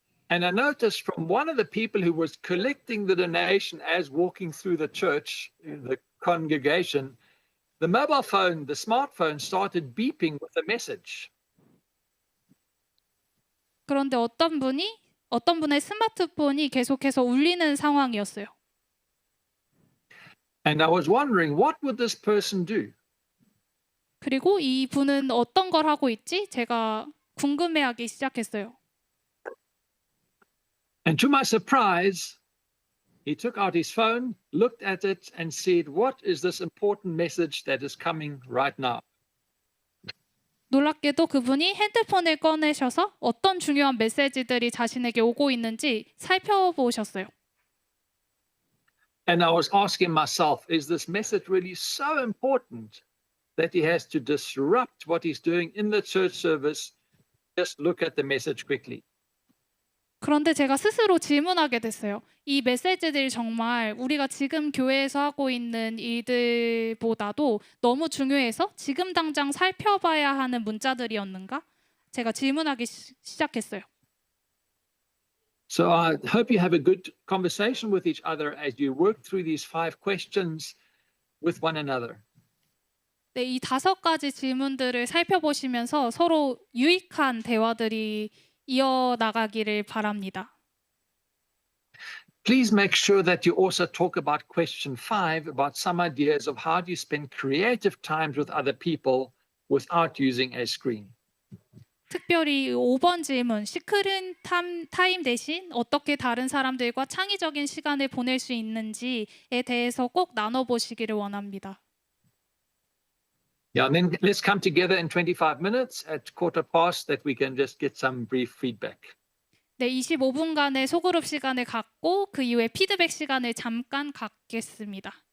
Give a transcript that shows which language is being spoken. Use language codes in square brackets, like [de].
[en] And I noticed from one of the people who was collecting the donation as walking through the church, the congregation, the mobile phone, the smartphone started beeping with a message. [ko] 그런데 어떤 분의 스마트폰이 계속해서 울리는 상황이었어요. [en] And I was wondering, what would this person do? [ko] 그리고 이 분은 어떤 걸 하고 있지? 제가 궁금해하기 시작했어요. [en] And to my surprise, he took out his phone, looked at it, and said, "What is this important message that is coming right now?" [ko] 놀랍게도 그분이 핸드폰을 꺼내셔서 어떤 중요한 메시지들이 자신에게 오고 있는지 살펴보셨어요. [en] And I was asking myself, is this message really so important that he has to disrupt what he's doing in the church service? Just look at the message quickly. [ko] 그런데 제가 스스로 질문하게 됐어요. 이 메시지들이 정말 우리가 지금 교회에서 하고 있는 일들보다도 너무 중요해서 지금 당장 살펴봐야 하는 문자들이었는가? 제가 질문하기 시작했어요. [en] So I hope you have a good conversation with each other as you work through these 5 questions with one another. [ko] 네, 이 5가지 질문들을 살펴보시면서 서로 유익한 대화들이 이어나가기를 바랍니다. [en] Please make sure that you also talk about question 5, about some ideas of how do you spend creative times with other people without using a screen. [ko] 특별히 5번 질문, 시크릿 타임 대신 어떻게 다른 사람들과 창의적인 시간을 보낼 수 있는지에 대해서 꼭 나눠보시기를 원합니다. [en] Yeah, and then let's come together in 25 minutes at 15:15 that we can just get some brief feedback. [ko] 네, 25분간의 소그룹 시간을 갖고 그 이후에 피드백 시간을 잠깐 갖겠습니다.